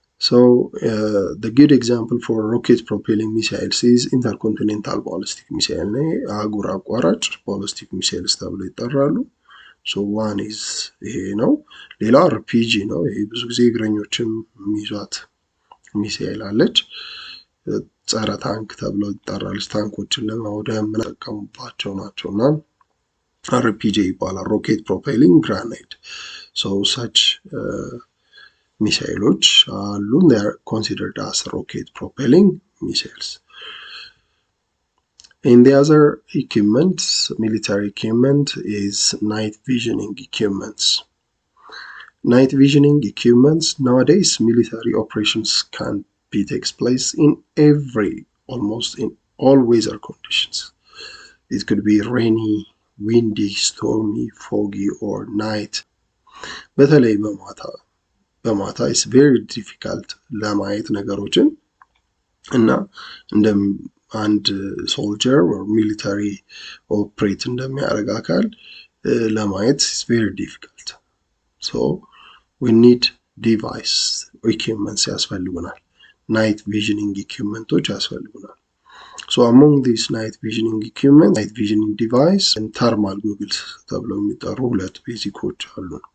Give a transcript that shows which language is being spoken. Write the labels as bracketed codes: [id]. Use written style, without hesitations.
[am] So the good example for rocket propelling missiles is intercontinental ballistic missile ነው። አህጉር አቋራጭ ballistic missiles ተብለው ይጠራሉ። So one is ይሄ ነው። ሌላ RPG ነው። ይሄ ብዙ ጊዜ እግረኞችም የሚይዟት ሚሳኤል አለች። ጸረ ታንክ ተብለው ይጠራል። ታንኮችን ለማውደም የምንጠቀምባቸው ናቸውና RPG ይባላል። [en] rocket propelling grenade. So such [am] ሚሳኤሎች አሉ። [en] they are considered as rocket propelling missiles. And the other equipment, military equipment, is night visioning equipments. Night visioning equipments, nowadays military operations can be takes place in almost in all weather conditions. It could be rainy, windy, stormy, foggy or night. [am] በተለይ በማታ [en] is very difficult [am] ለማየት ነገሮችን እና እንደ አንድ ሶልጀር or military operate እንደሚያደርግ አካል ለማየት is very difficult. [en] So we need device equipments ያስፈልጉናል። night visioning equipmentዎች ያስፈልጉናል። So among these night visioning equipment, night visioning device and thermal goggles [am] ተብለው የሚጠሩ ሁለት ቤዚኮች አሉ።